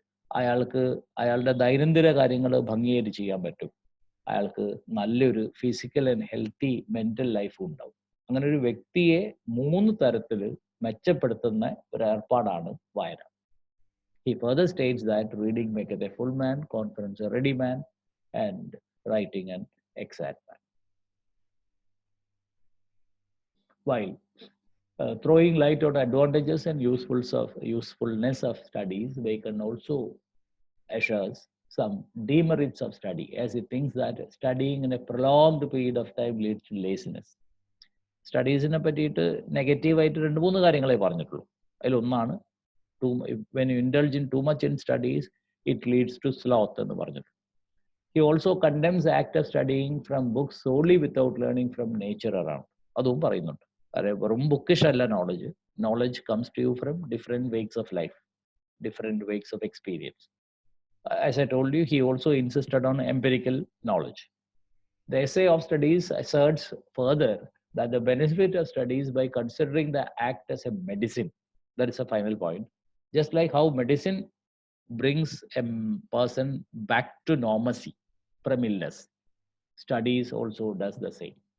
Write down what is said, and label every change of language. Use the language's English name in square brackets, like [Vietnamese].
[Malayalam] അയാൾക്ക് അയാളുടെ ദൈനംദിന കാര്യങ്ങൾ ഭംഗിയായിട്ട് ചെയ്യാൻ പറ്റും. അയാൾക്ക് നല്ലൊരു [English] physical and healthy mental [Malayalam] ലൈഫും ഉണ്ടാവും. അങ്ങനെ ഒരു വ്യക്തിയെ മൂന്ന് തരത്തിൽ മെച്ചപ്പെടുത്തുന്ന ഒരു ഏർപ്പാടാണ് വായന. [English] He further states that reading maketh a full man, conference a ready man, and writing an exact man. While throwing light on advantages and usefulness of studies, Bacon also assures some demerits of study, as he thinks that studying in a prolonged period of time leads to laziness. [Malayalam] സ്റ്റഡീസിനെ പറ്റിയിട്ട് നെഗറ്റീവായിട്ട് 2-3 കാര്യങ്ങളെ പറഞ്ഞിട്ടുള്ളൂ. അതിലൊന്നാണ് [English] when you indulge in too much in studies, it leads to sloth [Malayalam] എന്ന് പറഞ്ഞിട്ടുണ്ട്. [English] He also condemns the act of studying from books solely without learning from nature around. [Malayalam] അതും പറയുന്നുണ്ട്. വെറും ബുക്കിഷ് അല്ല knowledge. [English] Knowledge comes to you from different walks of life, different walks of experience. As I told you, he also insisted on empirical knowledge. The essay of studies asserts further that the benefit of studies by considering the act as a medicine. That is a final point. Just like how medicine brings a person back to normalcy from illness, studies also does the same.